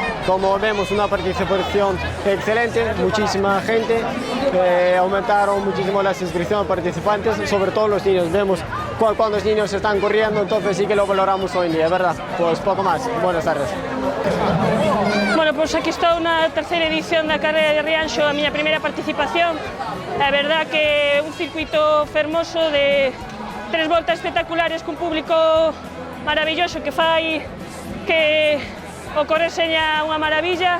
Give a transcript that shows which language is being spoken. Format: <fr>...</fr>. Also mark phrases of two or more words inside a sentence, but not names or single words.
<es>Como vemos, una participación excelente, muchísima gente, aumentaron muchísimo las inscripciones de participantes, sobre todo los niños. Vemos cuántos niños están corriendo, entonces sí que lo valoramos hoy en día, ¿verdad? Pues poco más. Buenas tardes. Bueno,</es> <gl>pois aquí estou na terceira edición da carreira de Rianxo, a miña primeira participación. A verdad que é un circuito fermoso de 3 voltas espectaculares cun público maravilloso que fai que o correr seña unha maravilla.</gl>